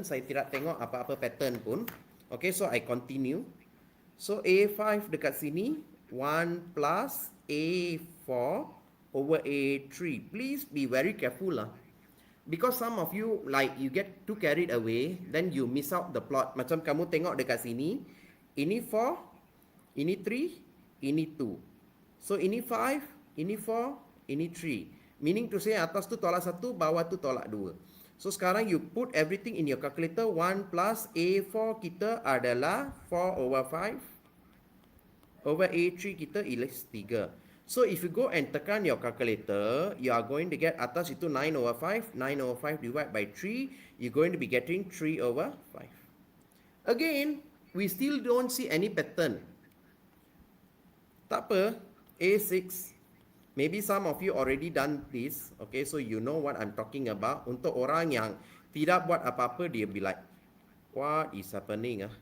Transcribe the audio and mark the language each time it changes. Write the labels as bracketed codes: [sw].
[ms] Saya tidak tengok apa-apa pattern pun. [en] Okay, so I continue. So A5 [ms] dekat sini [en] 1 plus A4 over A3. Please be very careful lah. Because some of you like you get too carried away, then you miss out the plot. [ms] Macam kamu tengok dekat sini, ini 4, ini 3, ini 2. So ini 5, ini 4, ini 3. [en] Meaning to say [ms] atas tu tolak 1, bawah tu tolak 2. [en] So sekarang you put everything in your calculator. 1 plus A4 [ms] kita adalah [en] 4 over 5. Over A3 kita is 3. So if you go and tekan your calculator, you are going to get [ms] atas itu [en] 9 over 5. 9 over 5 divided by 3. You're going to be getting 3 over 5. Again, we still don't see any pattern. [ms] Tak apa, [en] A6. Maybe some of you already done this. Okay, so you know what I'm talking about. [ms] Untuk orang yang tidak buat apa-apa, dia [en] be like, what is happening?